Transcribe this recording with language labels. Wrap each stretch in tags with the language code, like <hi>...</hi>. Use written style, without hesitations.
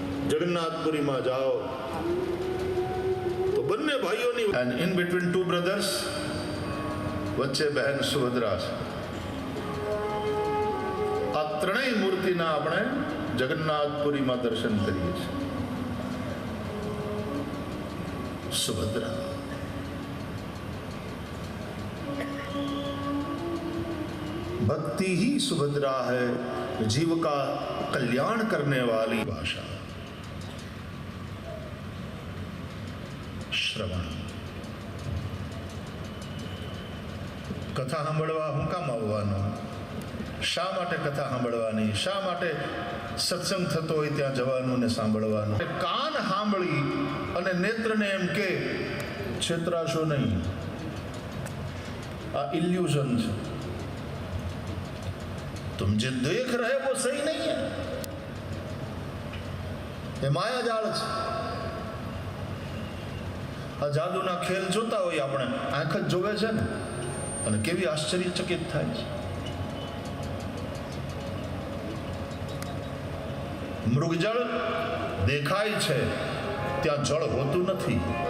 <gu>જગન્નાથપુરીમાં જાઓ તો બંને ભાઈઓની</gu> <en>and in between two brothers</en> <gu>વચ્ચે બહેન સુભદ્રા છે. આ ત્રણેય મૂર્તિના આપણે જગન્નાથપુરીમાં દર્શન કરીએ છીએ.</gu> <hi>सुभद्रा भक्ति ही सुभद्रा है, जीव का कल्याण करने वाली भाषा. श्रवण कथा</hi> <gu>સાંભળવા હું કામ આવવાનો? શા માટે કથા સાંભળવાની? શા માટે સત્સંગ થતો હોય ત્યાં જવાનું ને સાંભળવાનું? કાન સાંભળી અને નેત્રને એમ કે છેતરાશો નહીં, આ ઇલ્યુઝન છે.</gu> <hi>तुम जो देख रहे वो सही नहीं है,</hi> <gu>એ માયાજાળ છે. આ જાદુના ખેલ જોતા હોય આપણે, આંખ જ જોવે છે ને, અને કેવી આશ્ચર્યચકિત થાય છે. મૃગજળ દેખાય છે, ત્યાં જળ હોતું નથી.</gu>